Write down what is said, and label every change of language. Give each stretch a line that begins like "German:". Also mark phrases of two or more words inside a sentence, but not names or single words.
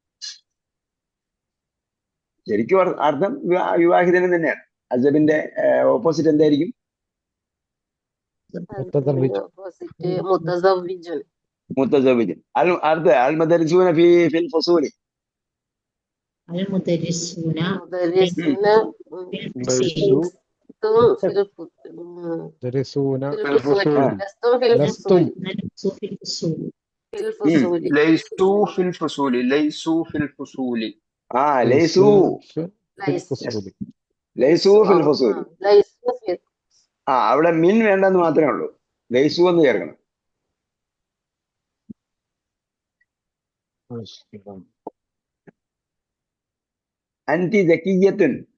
Malayalam: ശരിക്കും അർത്ഥം വിവാഹിതന് തന്നെയാണ്. അജബിന്റെ ഓപ്പോസിറ്റ് എന്തായിരിക്കും? മുത്തസവ്വിജൻ.
Arabic: അടുത്ത المدرسون في الفصول. ليسوا في الفصول ليسوا في الفصول. ليسوا في الفصول.
Malayalam: അവിടെ മിൻ വേണ്ടെന്ന് മാത്രമേ ഉള്ളൂ, ലൈസു എന്ന് ചേർക്കണം.
Arabic: أنتِ ذكيةٌ.